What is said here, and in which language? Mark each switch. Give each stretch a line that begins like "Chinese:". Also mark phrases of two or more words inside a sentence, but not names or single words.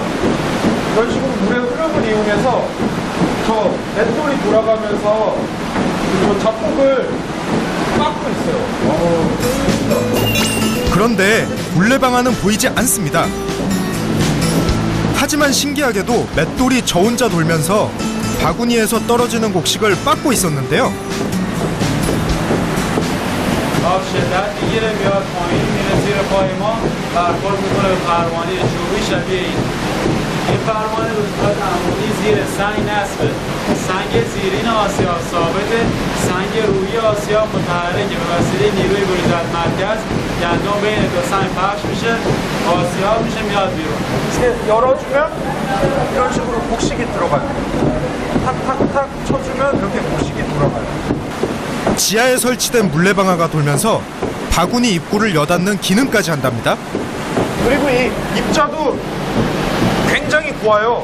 Korean: 이런 식으로 물의 흐름을 이용해서 저 맷돌이 돌아가면서 그 자폭을 막고 있어요. 그런데 물레방아는 보이지 않습니다. 하지만 신기하게도 맷돌이 저 혼자 돌면서 바구니에서 떨어지는 곡식을 빻고 있었는데요.
Persian: آب شدت میگیره میاد پایین میره زیر پای ما برخورد میکنه به فرمانی چوبی شبیه این فرمان روزگاه عمودی زیر سنگ نصبه سنگ زیرین آسیاب ثابته سنگ روی آسیاب متحرکه به وسیله نیروی بریدت مرکز گندم بین دو سنگ پخش میشه آسیاب میشه میاد بیرون
Korean: 이렇게 열어주면 이런 식으로 곡식이 들어가요. 탁탁탁 쳐주면 이렇게 곡식이 돌아가요. 지하에 설치된 물레방아가 돌면서 바구니 입구를 여닫는 기능까지 한답니다. 그리고 이 입자도 굉장히 고와요.